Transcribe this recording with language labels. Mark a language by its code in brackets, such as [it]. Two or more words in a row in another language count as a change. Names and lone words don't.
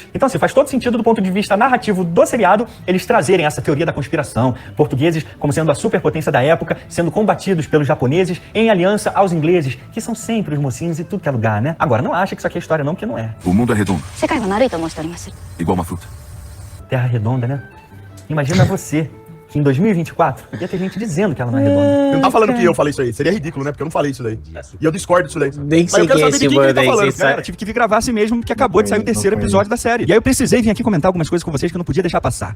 [pt] Então, assim, faz todo sentido do ponto de vista narrativo do seriado eles trazerem essa teoria da conspiração. Portugueses como sendo a superpotência da época, sendo combatidos pelos japoneses em aliança aos ingleses, que são sempre os mocinhos e tudo que é lugar, né? Agora, não acha que isso aqui é história não, porque não é. O mundo é redondo. [ja] 世界は丸いと思う人おります。 [pt] Igual uma fruta. Terra redonda, né? Imagina você, que em 2024 ia ter gente dizendo que ela não é redonda. Você não tá falando que eu falei isso aí. Seria ridículo, né? Porque eu não falei isso daí. E eu discordo disso daí. Nem Mas sei eu quero quem é saber de esse quem que ele tá mano aí, falando. você sabe? Cara, tive que vir gravar assim mesmo, porque acabou de sair o terceiro episódio da série. E aí eu precisei vir aqui comentar algumas coisas com vocês que eu não podia deixar passar.